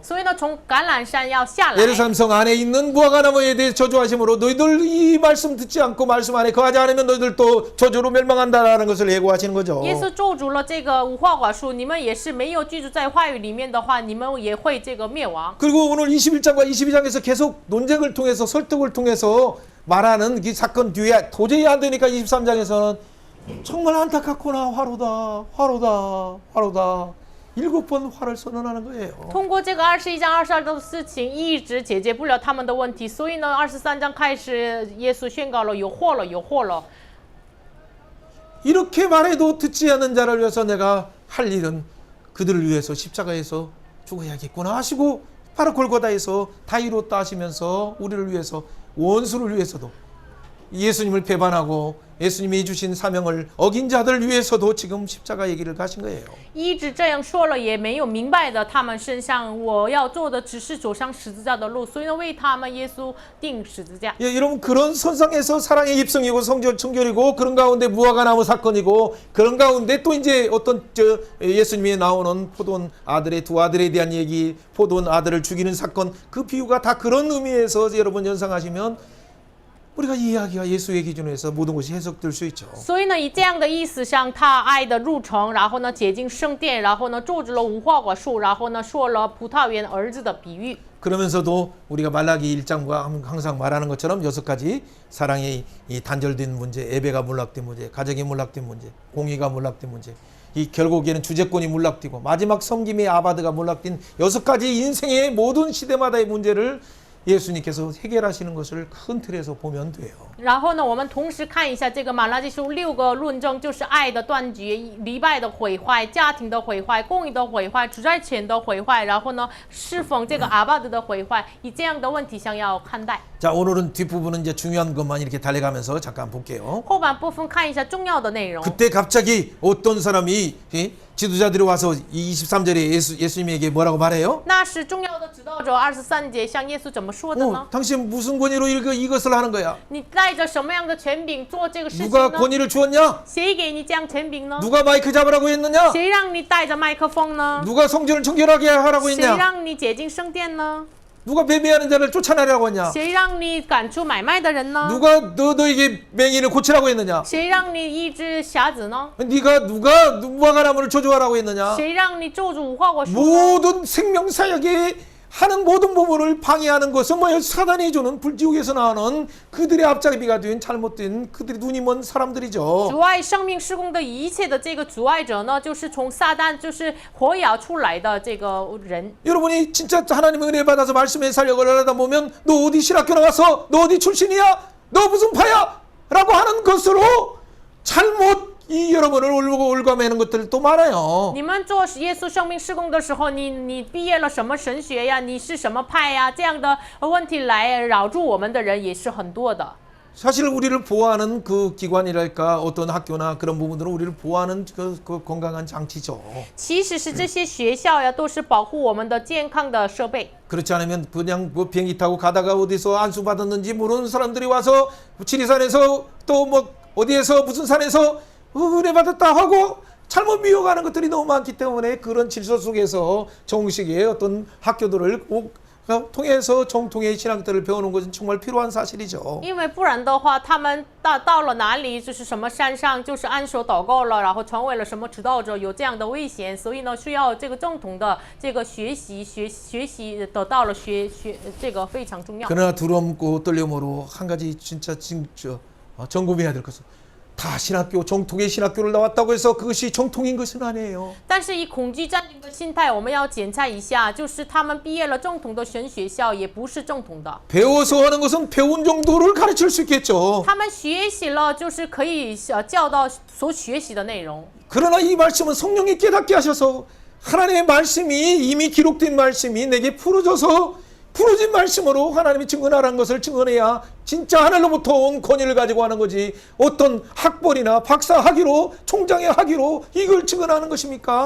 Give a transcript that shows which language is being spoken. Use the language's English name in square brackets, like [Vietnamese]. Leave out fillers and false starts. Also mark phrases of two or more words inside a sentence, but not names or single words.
[Chinese] 所以呢，从橄榄山要下来。 [Korean] 예루살렘 성 안에 있는 무화과나무에 대해 저주하심으로 너희들 이 말씀 듣지 않고 말씀 안에 거하지 않으면 너희들 또 저주로 멸망한다라는 것을 예고하시는 거죠. [Chinese] 耶稣咒诅了这个无花果树，你们也是没有居住在话语里面的话，你们也会这个灭亡。 [Korean] 그리고 오늘 21장과 22장에서 계속 논쟁을 통해서 설득을 통해서 말하는 이 사건 뒤에 도저히 안 되니까 23장에서는 정말 안타깝구나 화로다 화로다 화로다 7번 화를 선언하는 거예요. [Chinese] 通过这个21章22的事情，一直解决不了他们的问题，所以呢，23章开始，耶稣宣告了有祸了，有祸了。 [Korean] 이렇게 말해도 듣지 않는 자를 위해서 내가 할 일은 그들을 위해서 십자가에서 죽어야겠구나 하시고 바로 골고다에서 다 이뤘다 하시면서 우리를 위해서 원수를 위해서도 예수님을 배반하고 예수님이 주신 사명을 어긴 자들 위해서도 지금 십자가 얘기를 가신 거예요. [Chinese] 一直这样说了，也没有明白的他们身上，我要做的只是走上十字架的路，所以呢，为他们耶稣定十字架。 [Korean] 예, 여러분 그런 선상에서 사랑의 입성이고 성전 청결이고 그런 가운데 무화과나무 사건이고 그런 가운데 또 이제 어떤 예수님이 나오는 포도원 아들의 두 아들에 대한 얘기, 포도원 아들을 죽이는 사건 그 비유가 다 그런 의미에서 여러분 연상하시면 우리가 이해하기가 예수의 기준에서 모든 것이 해석될 수 있죠. [Chinese] 所以呢，以这样的意思上，他爱的入城，然后呢，洁净圣殿，然后呢，咒诅了无花果树，然后呢，说了葡萄园儿子的比喻。 [Korean] 그러면서도 우리가 말라기 1장과 항상 말하는 것처럼 6가지 사랑의 이 단절된 문제, 예배가 몰락된 문제, 가정이 몰락된 문제, 공의가 몰락된 문제, 이 결국에는 주제권이 몰락되고 마지막 섬김의 아바드가 몰락된 6가지 인생의 모든 시대마다의 문제를 예수님께서 해결하시는 것을 큰 틀에서 보면 돼요. [Chinese] 然后呢，我们同时看一下这个马拉基书6个论证，就是爱的断绝、礼拜的毁坏、家庭的毁坏、公益的毁坏、主债权的毁坏，然后呢，侍奉这个阿巴德的毁坏，以这样的问题想要看待。 [Korean] 자, 오늘은 뒷부분은 이제 중요한 것만 이렇게 달려가면서 잠깐 볼게요. [Chinese] 后半部分看一下重要的内容。 [Korean] 그때 갑자기 어떤 사람이 지도자들이 와서 23절에 예수님에게 뭐라고 말해요? [Chinese] 那是重要的指导者23节向耶稣怎么说的呢？ [Korean] 당신 무슨 권위로 이것을 하는 거야? [Chinese] 你带着什么样的权柄做这个事情 [Korean] 누가 [Chinese] 呢？ [Korean] 권위를 주었냐? [Chinese] 谁给你这样权柄呢？ [Korean] 누가 마이크 잡으라고 했느냐? [Chinese] 谁让你带着麦克风呢？ [Korean] 누가 성전을 청결하게 하라고 [Chinese] 谁 [Korean] 했냐? [Chinese] 让你洁净圣殿呢？ [Korean] 누가 매매하는 자를 쫓아내라고 했냐? [Chinese] 谁让你赶出买卖的人呢？ [Korean] 누가 너에게 맹인을 고치라고 했느냐? [Chinese] 谁让你医治瞎子呢？ [Korean] 네가 누가 무화과나무를 조조하라고 했느냐? [Chinese] 谁让你咒诅无花果树呢？ [Korean] 모든 생명사역에 하는 모든 부분을 방해하는 것은 뭐예요? 사단이 주는 불지옥에서 나오는 그들의 앞잡이가 된 잘못된 그들의 눈이 먼 사람들이죠. [Chinese] 阻碍生命施工的一切的这个阻碍者呢，就是从撒旦就是火咬出来的这个人。 [Korean] 여러분이 진짜 하나님의 은혜 받아서 말씀의 사역을 하다 보면 너 어디 신학교 나가서 너 어디 출신이야? 너 무슨 파야? 라고 하는 것으로 잘못 이 여러분을 올고 올가매는 것들도 많아요. [Chinese] 你们做耶稣生命施工的时候，你毕业了什么神学呀？你是什么派呀？这样的问题来扰住我们的人也是很多的。 [Korean] 사실 우리를 보호하는 그 기관이랄까 어떤 학교나 그런 부분들은 우리를 보호하는 그 건강한 장치죠. [Chinese] 其实是这些学校呀，都是保护我们的健康的设备。 [Korean] 그렇지 않으면 그냥 뭐 비행기 타고 가다가 어디서 안수 받았는지 모르는 사람들이 와서 지리산에서 또 뭐 어디에서 무슨 산에서 은혜 받았다 하고 잘못 미워가는 것들이 너무 많기 때문에 그런 질서 속에서 정식의 어떤 학교들을 꼭 통해서 정통의 신앙들을 배우는 것은 정말 필요한 사실이죠. [Chinese] 因为不然的话，他们到了哪里，就是什么山上，就是按手祷告了，然后成为了什么指导者，有这样的危险，所以呢，需要这个正统的这个学习得到了这个非常重要。 [Korean] 그러나 두려움고 떨림으로 한 가지 진짜 점검해야 될 것은 다 신학교 정통의 신학교를 나왔다고 해서 그것이 정통인 것은 아니에요. [Chinese] 但是以恐惧占领的心态，我们要检查一下，就是他们毕业了正统的神学校，也不是正统的。 [Korean] 배워서 하는 것은 배운 정도를 가르칠 수 있겠죠. [Chinese] 他们学习了，就是可以教导所学习的内容。 [Korean] 그러나 이 말씀은 성령이 깨닫게 하셔서 하나님의 말씀이 이미 기록된 말씀이 내게 풀어져서 부러진 말씀으로 하나님이 증언하라는 것을 증언해야 진짜 하늘로부터 온 권위를 가지고 하는 거지. 어떤 학벌이나 박사 학위로 총장의 학위로 이걸 증언하는 것입니까?